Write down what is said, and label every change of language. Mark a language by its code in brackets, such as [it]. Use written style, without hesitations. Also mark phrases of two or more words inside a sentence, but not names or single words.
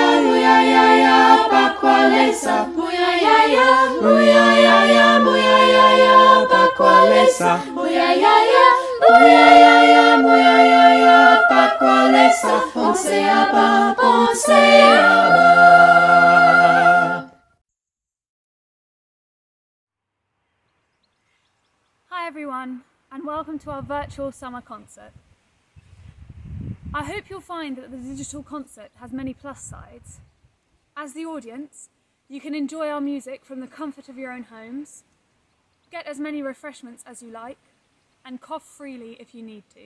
[bem] Muyayaya. Pakwalesa. Muyayaya. Muyayaya. Muyayaya. Pakwalesa. Muyayaya. Muyayaya. Muyayaya. Pakwalesa. Bonse Aba. Bonse Aba. [en] Hi everyone, and welcome to our virtual summer concert. I hope you'll find that the digital concert has many plus sides. As the audience, you can enjoy our music from the comfort of your own homes, get as many refreshments as you like, and cough freely if you need to.